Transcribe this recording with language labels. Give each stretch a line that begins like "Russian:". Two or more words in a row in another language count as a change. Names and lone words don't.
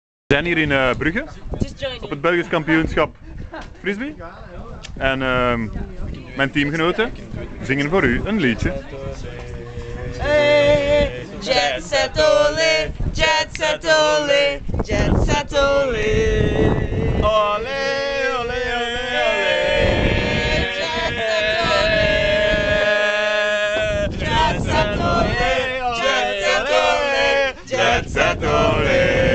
Dutch: We zijn hier in Brugge op het Belgisch kampioenschap frisbee en mijn teamgenoten zingen voor u een liedje. Hey, JetSet olé, JetSet olé, JetSet olé. Olé, olé, olé, olé. JetSet olé, JetSet olé, JetSet olé.